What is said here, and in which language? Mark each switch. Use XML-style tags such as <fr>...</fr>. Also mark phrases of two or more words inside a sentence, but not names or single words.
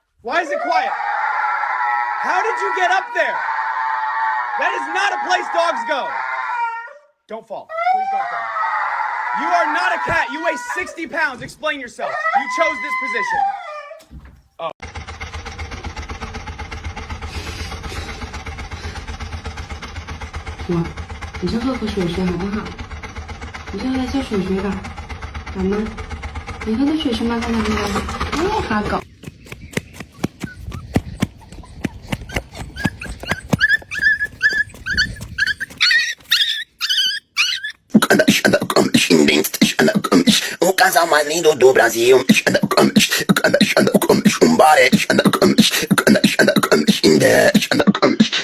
<en>Why is it quiet? How did you get up there? That is not a place dogs go. Don't fall. Please don't fall. You are not a cat. You weigh 60 pounds. Explain yourself. You chose this position. Oh.</en> <zh>我，你先喝口水水好不好？你先来些水水吧，好吗？你喝的水是吗？看到没有？哎，好狗。</zh> <pt>O casal mais lindo do Brasil. Um bar,</pt>